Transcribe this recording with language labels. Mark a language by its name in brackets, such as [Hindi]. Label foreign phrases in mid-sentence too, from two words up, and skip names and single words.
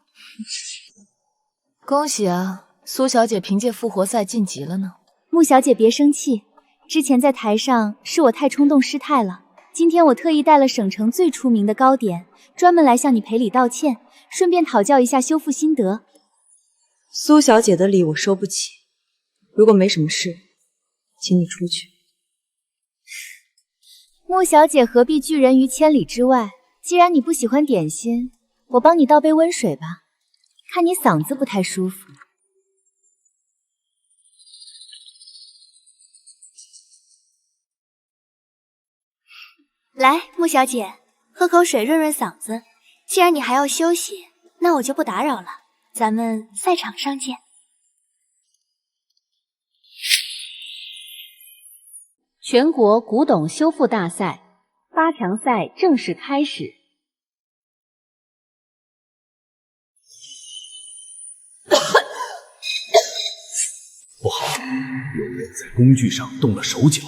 [Chinese] 恭喜啊，蘇小姐憑借復活賽晉級了呢。穆小姐別生氣，之前在台上是我太衝動失態了。今天我特意帶了省城最出名的糕點，專門來向你賠禮道歉，順便討教一下修復心得。蘇小姐的禮我收不起，如果沒什麼事，請你出去。穆小姐何必拒人於千里之外？既然你不喜歡點心，我幫你倒杯溫水吧，看你嗓子不太舒服。來，穆小姐，喝口水潤潤嗓子。既然你還要休息，那我就不打擾了，咱們賽場上見。全國古董修復大賽8強賽正式開始。不好，有人在工具上動了手腳。